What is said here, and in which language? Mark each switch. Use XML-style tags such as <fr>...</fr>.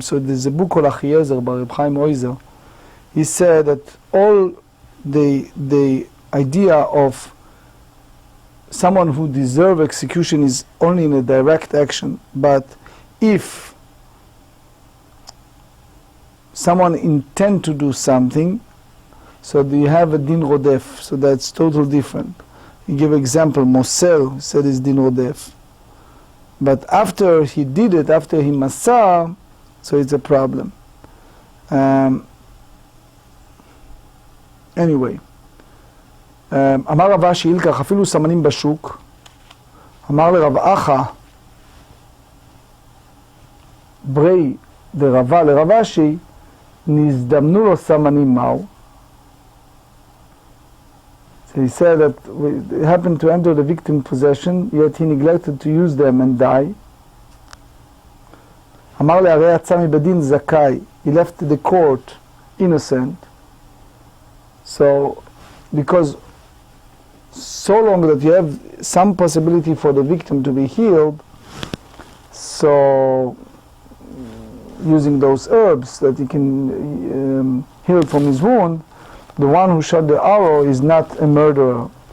<en>So there's a book called Achiezer by Reb Chaim Oizer. He said that all the idea of someone who deserves execution is only in a direct action, but if someone intend to do something, so you have a din rodef, so that's totally different. You give example, Mosel said is din rodef. But after he did it, after he masar, so it's a problem.</en> <he>Anyway, אמר רב אשי ילקח אפילו סמנים בשוק, אמר לרב אחא ברי דרבה לרב אשי, נזדמנו לו סמנים מהו.</he> <en>So he said that it happened to enter the victim's possession, yet he neglected to use them and die.</en> <he>אמר לי הרי יצא מבדין זכאי,</he> <en>he left the court innocent. So because so long that you have some possibility for the victim to be healed, so using those herbs that he can heal from his wound, the one who shot the arrow is not a murderer.</en>